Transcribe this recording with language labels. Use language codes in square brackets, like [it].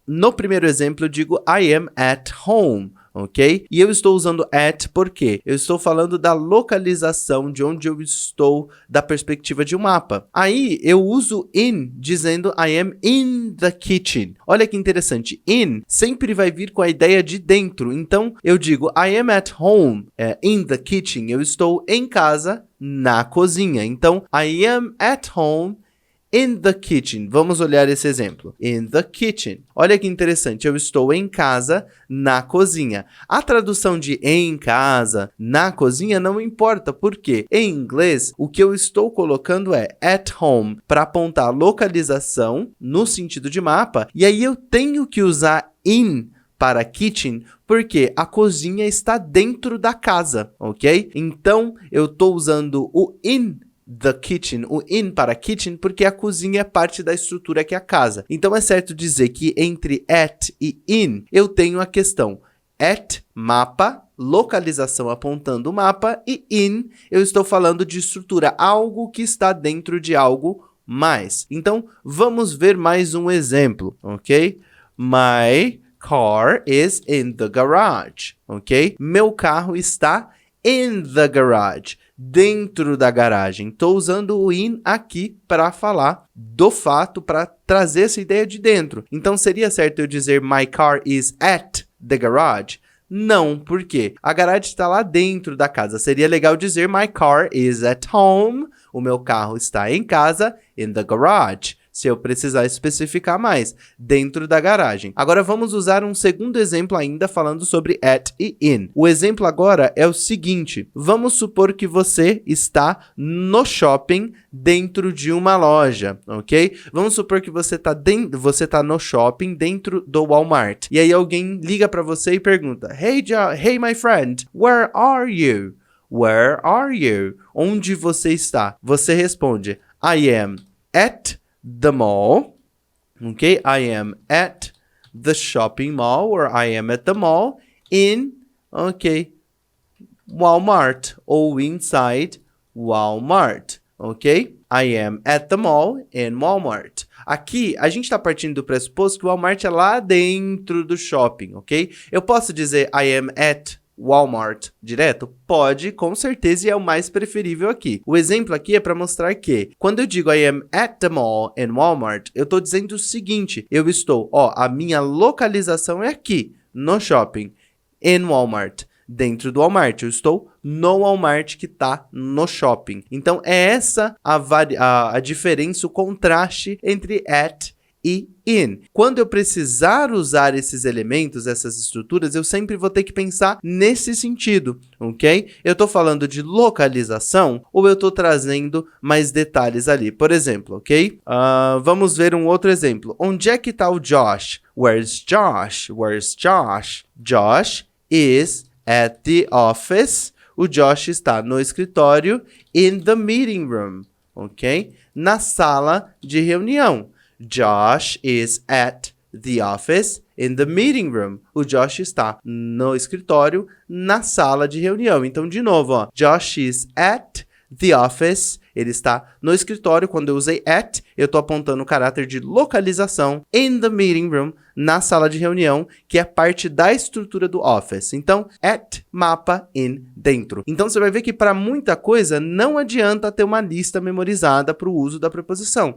[pt] No primeiro exemplo, eu digo [en] I am at home. [pt] Ok? E eu estou usando at porque eu estou falando da localização de onde eu estou da perspectiva de um mapa. Aí eu uso in dizendo [en] I am in the kitchen. [pt] Olha que interessante. In sempre vai vir com a ideia de dentro. Então eu digo [en] I am at home in the kitchen. [pt] Eu estou em casa na cozinha. [en] Então I am at home in the kitchen. [pt] Vamos olhar esse exemplo. [en] In the kitchen. [pt] Olha que interessante. Eu estou em casa, na cozinha. A tradução de em casa, na cozinha, não importa. Por quê? Em inglês, o que eu estou colocando é [en] at home [pt] para apontar a localização no sentido de mapa. E aí eu tenho que usar in para kitchen, porque a cozinha está dentro da casa, ok? Então, eu estou usando o [en] in the kitchen, [pt] o in para kitchen, porque a cozinha é parte da estrutura que é a casa. Então é certo dizer que entre at e in, eu tenho a questão at, mapa, localização apontando o mapa, e in, eu estou falando de estrutura, algo que está dentro de algo mais. Então, vamos ver mais um exemplo, ok? [en] My car is in the garage, ok? [pt] Meu carro está [en] in the garage, [pt] dentro da garagem. Estou usando o in aqui para falar do fato, para trazer essa ideia de dentro. Então, seria certo eu dizer [en] my car is at the garage? [pt] Não, por quê? A garagem está lá dentro da casa. [en] Seria legal dizer my car is at home. [pt] O meu carro está em casa, [en] in the garage. [pt] Se eu precisar especificar mais, dentro da garagem. Agora vamos usar um segundo exemplo ainda falando sobre at e in. O exemplo agora é o seguinte. Vamos supor que você está no shopping dentro de uma loja, ok? Vamos supor que você tá no shopping dentro do Walmart. E aí alguém liga para você e pergunta: [en] Hey my friend, where are you? Where are you? [pt] Onde você está? Você responde: [en] I am at the mall, okay? I am at the shopping mall, or I am at the mall in, okay, Walmart, ou inside Walmart, ok? I am at the mall in Walmart. [pt] Aqui, a gente está partindo do pressuposto que o Walmart é lá dentro do shopping, ok? Eu posso dizer [en] I am at Walmart [pt] direto? Pode, com certeza, e é o mais preferível aqui. O exemplo aqui é para mostrar que, quando eu digo [en] I am at the mall in Walmart, [pt] eu estou dizendo o seguinte: eu estou, a minha localização é aqui, no shopping, [en] in Walmart, [pt] dentro do Walmart. Eu estou no Walmart que está no shopping. Então, é essa a diferença, o contraste entre at e in. Quando eu precisar usar esses elementos, essas estruturas, eu sempre vou ter que pensar nesse sentido, ok? Eu estou falando de localização ou eu estou trazendo mais detalhes ali? Por exemplo, ok? Vamos ver um outro exemplo. Onde é que está o Josh? [en] Where's Josh? Where's Josh? Josh is at the office. [pt] O Josh está no escritório, [en] in the meeting room, [pt] ok? Na sala de reunião. [en] Josh is at the office in the meeting room. [pt] O Josh está no escritório, na sala de reunião. [en] Então, de novo, Josh is at the office. [pt] Ele está no escritório. Quando eu usei at, eu estou apontando o caráter de localização. [en] In the meeting room, [pt] na sala de reunião, que é parte da estrutura do office. Então, at, mapa, in, dentro. Então, você vai ver que para muita coisa não adianta ter uma lista memorizada para o uso da preposição.